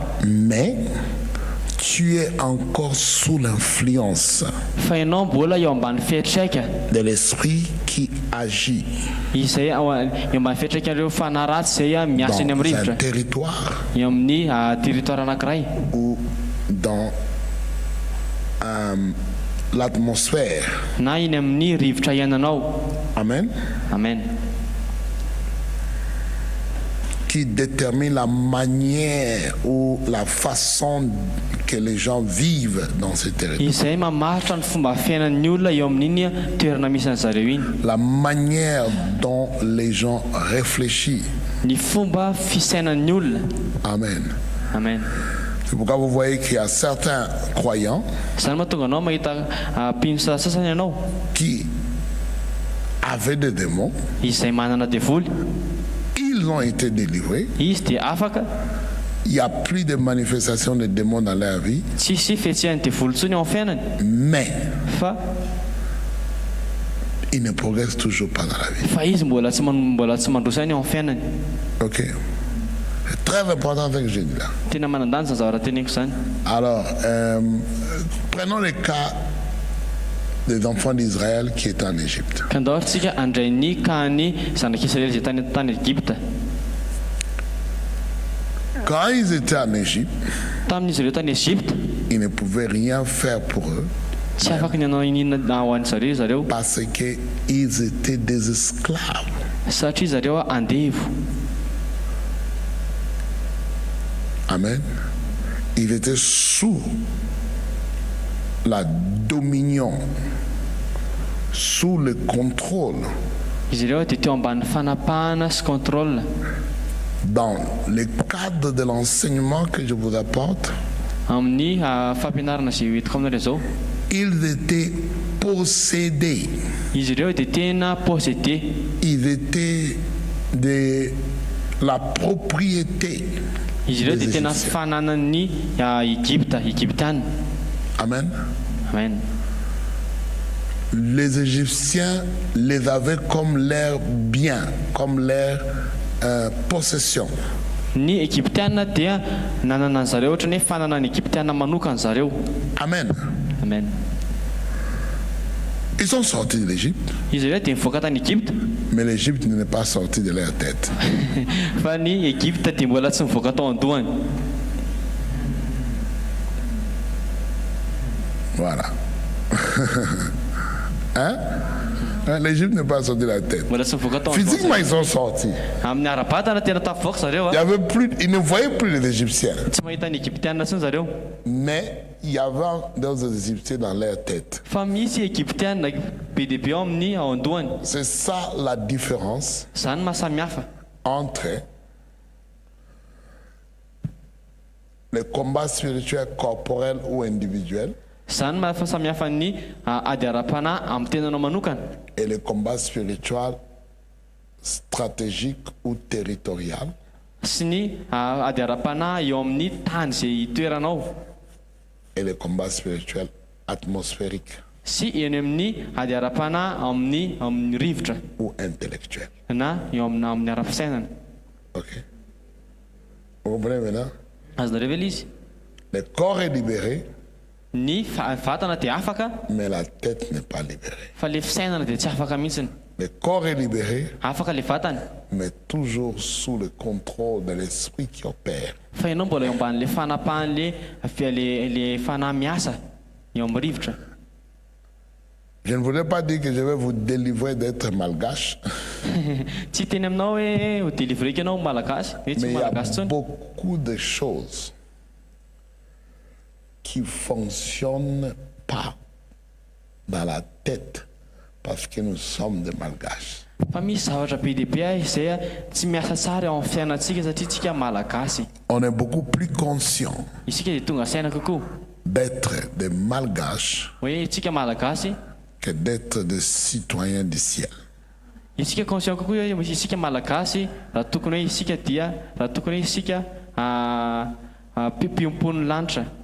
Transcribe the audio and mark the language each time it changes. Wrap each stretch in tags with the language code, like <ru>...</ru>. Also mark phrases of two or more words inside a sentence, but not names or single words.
<fr>mais tu es encore sous l'influence</fr> <mg>fa ianao mbola eo ambany fiantraika</mg> <fr>de l'esprit qui agit</fr> <mg>izay eo ambany fiantraikan'ireo fanaratsy izay miasa eny</mg> <fr>dans</fr> <mg>amin'ny</mg> <fr>un</fr> <mg>rivotra</mg> <fr>territoire</fr> <mg>eo amin'ny territoire anankiray</mg> <fr>ou dans l'atmosphère.</fr> <mg>na iny amin'ny rivotra iainanao. Amen. Amen.</mg> <fr>Qui détermine la manière ou la façon que les gens vivent dans ce territoire.</fr> <mg>Izay mamaritra ny fomba fiainan'ny olona eo amin'iny toerana misy an'zareo iny.</mg> <fr>La manière dont les gens réfléchissent.</fr> <mg>Ny fomba fisainan'ny olona. Amen. Amen.</mg> <fr>C'est pourquoi vous voyez qu'il y a certains croyants</fr> <mg>Zany mahatonga anao mahita mpino sasasany ianao</mg> <fr>qui avaient des démons,</fr> <mg>izay manana devoly,</mg> <fr>ils ont été délivrés.</fr> <mg>izy dia afaka,</mg> <fr>Il n'y a plus de manifestation de démons dans leur vie,</fr> <mg>tsisy fiatsian'ny devoly ntsony ao amin'ny fiainany,</mg> <fr>mais</fr> <mg>fa</mg> <fr>ils ne progressent toujours pas dans la vie.</fr> <mg>fa izy mbola tsy mandrosainy ao amin'ny fiainany. Ok.</mg> <fr>C'est très important ce que je dis là.</fr> <mg>Tena manandanja zany zavatra teneniko zany.</mg> <fr>Alors, prenons le cas des enfants d'Israël qui étaient en Égypte.</fr> <mg>Ka andao tsika andray ny kahany zanak'Israely izay tany Egypte.</mg> <fr>Quand ils étaient en Égypte,</fr> <mg>Tamin'izy ireo tany Egypte,</mg> <fr>ils ne pouvaient rien faire pour eux</fr> <mg>tsy afaka ny anao inina ho an'ny zareo</mg> <fr>parce qu'ils étaient des esclaves.</fr> <mg>satria zareo andevo. Amen.</mg> <fr>ils étaient sous la dominion, sous le contrôle.</fr> <mg>Izy ireo dia teo ambany fanapahana sy contrôle.</mg> <fr>Dans le cadre de l'enseignement que je vous apporte,</fr> <mg>Amin'ny fampianarana izay hoentiko aminareo zao,</mg> <fr>ils étaient possédés.</fr> <mg>izy ireo dia tena possédé.</mg> <fr>Ils étaient de la propriété</fr> <mg>Izy ireo</mg> <fr>des</fr> <mg>dia tena</mg> <fr>Égyptiens.</fr> <mg>fananan'ny Egyptiana. Amen. Amen.</mg> <fr>Les Égyptiens les avaient comme leur bien, comme leur possession.</fr> <mg>Ny Egyptiana dia nanana an'zareo ohatra ny hoe fananany Egyptiana manokana zareo. Amen. Amen.</mg> <fr>Ils sont sortis de l'Égypte,</fr> <mg>Izy ireo dia mivoaka tany Egypte,</mg> <fr>mais l'Égypte n'est pas sorti de leur tête.</fr> <mg>fa ny Egypte dia mbola tsy mivoaka tao an-dohany.</mg> <fr>Voilà. Hein? L'Égypte n'est pas sorti de la tête.</fr> <mg>Mbola tsy mivoaka tao an-dohany.</mg> <fr>Physiquement, ils sont sortis.</fr> <mg>Amin'ny ara-batana tena tafavoaka zareo</mg> <fr>Il y avait plus, ils ne voyaient plus les Égyptiens.</fr> <mg>tsy mahita ny Egyptiana tsiny zareo.</mg> <fr>Mais il y avait d'autres Égyptiens dans leur tête.</fr> <mg>Fa misy Egyptiana be dia be ao amin'ny ao an-dohany.</mg> <fr>C'est ça la différence</fr> <mg>Zany mahasamihafa</mg> <fr>entre le combat spirituel corporel ou individuel</fr> <mg>zany mahasamihafa ny ady ara-panahy amin'ny tenanao manokana</mg> <fr>et le combat spirituel stratégique ou territorial</fr> <mg>sy ny ady ara-panahy eo amin'ny tany izay toeranao</mg> <fr>et le combat spirituel atmosphérique</fr> <mg>sy eny amin'ny ady ara-panahy amin'ny rivotra</mg> <fr>ou intellectuel.</fr> <mg>na eo amin'ny ara-fisainana. Ok?</mg> <fr>Vous comprenez maintenant?</fr> <mg>Azonareo ve ilay izy?</mg> <fr>Le corps est libéré,</fr> <mg>Ny vatana dia afaka</mg> <fr>mais la tête n'est pas libérée.</fr> <mg>fa le fisainana dia tsy afaka mihitsiny.</mg> <fr>Le corps est libéré,</fr> <mg>Afaka le vatana</mg> <fr>mais toujours sous le contrôle de l'esprit qui opère.</fr> <mg>fa ianao mbola eo amban'le fanapahan'le le fanahy miasa eo amin'ny rivotra.</mg> <fr>Je ne voulais pas dire que je vais vous délivrer d'être malgache,</fr> <mg>Tsy teny aminao hoe ho délivreka ianao malagasy, hoe tsy</mg> <fr>mais il y</fr> <mg>malagasy</mg> <fr>a</fr> <mg>tsony.</mg> <fr>beaucoup de choses qui ne fonctionnent pas dans la tête parce que nous sommes des malgaches.</fr> <mg>Fa misy zavatra be dia be izay tsy miasa tsara eo amin'ny fiainantsika satria tsika malagasy.</mg> <fr>On est beaucoup plus conscient</fr> <mg>Isika dia tonga saina kokoa</mg> <fr>d'être des malgaches</fr> <mg>hoe tsika malagasy,</mg> <fr>que d'être des citoyens du ciel.</fr> <mg>isika conscient kokoa hoe isika malagasy raha tokony hoe isika dia raha tokony hoe isika mpiompon'ny lanitra.</mg>